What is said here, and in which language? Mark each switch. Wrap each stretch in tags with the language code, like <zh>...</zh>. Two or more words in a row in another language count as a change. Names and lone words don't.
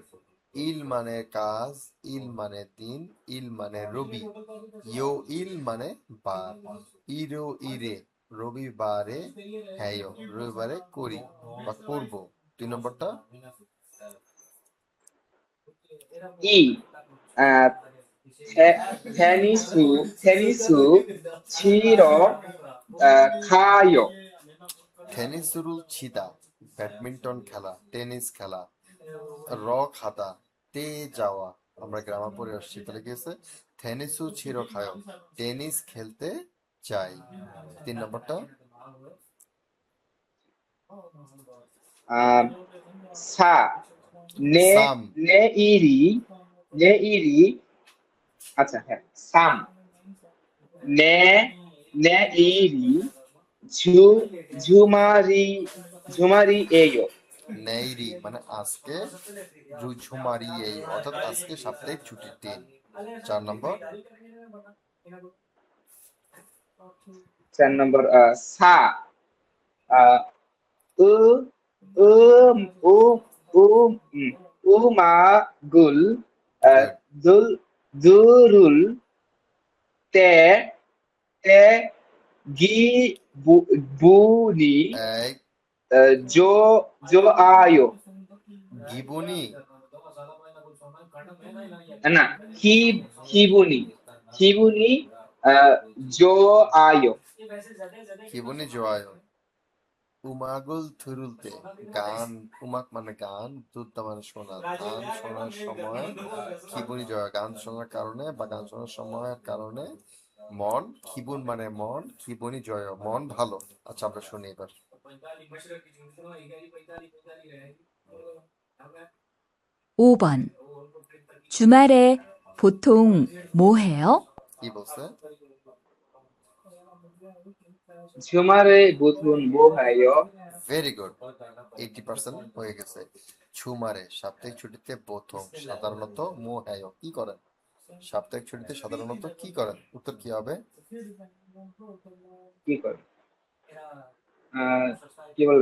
<bn>ইল মানে কাজ, ইল মানে দিন, ইল মানে রবি,</bn> <ko>요일</ko> <bn>মানে বার,</bn> <ko>일요일에</ko> <bn>রবিবারে, হ্যাঁ রবিবারে করি বা করব। 2 নম্বরটা</bn> <ko>이 테니스 치러 가요. 테니스를 치다,</ko> <bn>ব্যাডমিন্টন খেলা, টেনিস খেলা, র খাতা, তে যাওয়া। আমরা গ্রামার পড়ে আসছি, তাহলে কি আছে?</bn> <ko>테니스 치러 가요,</ko> <bn>টেনিস খেলতে যাই। 3 নম্বরটা</bn> <ko>아, 사, সাম, 내일이, 아차, 삼, 내일이 주말이에요.</ko> <bn>নেইরি মানে আজকে, ঝুমারি এই, অর্থাৎ আজকে সাপ্তাহিক ছুটির দিন। 4 নম্বর 4 নম্বর,</bn> <ko>사, 으, 음악을, 들을 때, 기분이 এক 좋아요. গিবনি, না, 기분이 좋아요. 기분이 좋아. 음악을 들을 때,</ko> <bn>গান, উমাক মানে গান, দুধটা মানে শোনা, গান শোনার সময়</bn> <ko>기분이 좋아,</ko> <bn>গান শোনার কারণে বা গান শোনার সময়ের কারণে মন, খিবুন মানে মন,</bn> <ko>기분이 좋아</ko> <bn>মন ভালো। আচ্ছা আমরা শুনি এবার।</bn> <ko>5번. 주말에 보통 뭐 해요?</ko> <bn>কি বলছে?</bn> <ko>주말에 보통 뭐 해요?</ko> <en>very good,</en> <bn>80% হয়ে গেছে। ছুমারে সাপ্তাহিক ছুটিতে প্রথম সাধারণত মোহায় কি করেন? সাপ্তাহিক ছুটিতে সাধারণত কি করেন? উত্তর কি হবে? কি করে? কি বলে?</bn>